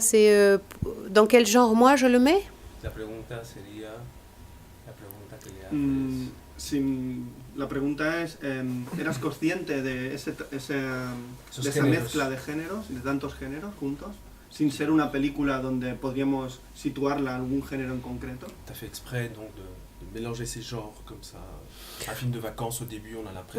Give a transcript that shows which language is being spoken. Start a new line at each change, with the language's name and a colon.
French: C'est dans quel genre moi je le mets?
Spanish: La pregunta sería, la pregunta que le haces. La pregunta es, ¿eras consciente de esa géneros. mezcla de géneros, de tantos géneros juntos, sin ser una película donde podríamos situarla a algún género en concreto?
French: Tu as fait exprès donc de mélanger ces genres comme ça. Un film de vacances au début, on a l'impression,